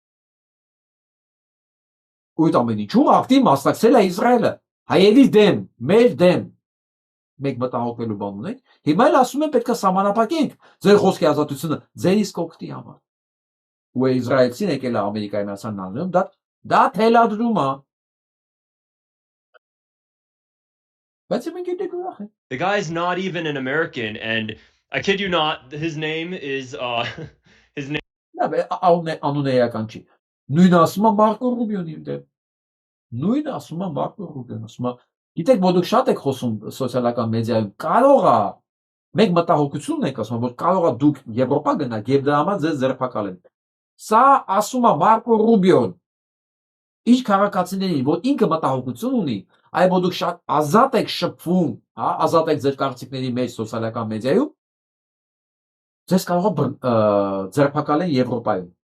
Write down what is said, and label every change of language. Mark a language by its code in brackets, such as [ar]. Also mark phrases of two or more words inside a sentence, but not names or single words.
[hy] Այդ ամեն ինչում ակտիվ մասնակցել է Իսրայելը, հայերի դեմ, մեր դեմ, մեկ մտահոգվելու բան ունենք, հիմա էլ ասում են պետք է սահմանափակենք ձեր խոսքի ազատությունը ձեր իսկ օգտի համար։ Ու Իսրայելցին եկել է Ամերիկայի Միացյալ Նահանգներում, դա թելադրում է։ Բայց մենք դեռ ուրախ ենք։ [en] The guy's not even an American, and I kid you not, his name is his name. [hy] Նա անունը էական չի։ Նույնը ասում է Մարկո Ռուբիոնի դեմ։ Նույնը ասում է Մարկո Ռուբիոն, ասում է, գիտեք, որ դուք շատ եք խոսում սոցիալական մեդիայում, կարող է, մենք մտահոգություն ենք ասում, որ կարող է դուք Եվրոպա գնաք եւ դրա համար ձեզ ձերբակալեն։ Սա ասում է Մարկո Ռուբիոն։ Ինչ քաղաքացիներին, որ ինքը մտահոգություն ունի, այ որ դուք շատ ազատ եք շփվում, հա, ազատ եք ձեր կարծիքների մեջ սոցիալական մեդիայում, ձեզ կարող է ձերբակալեն Եվրոպայում։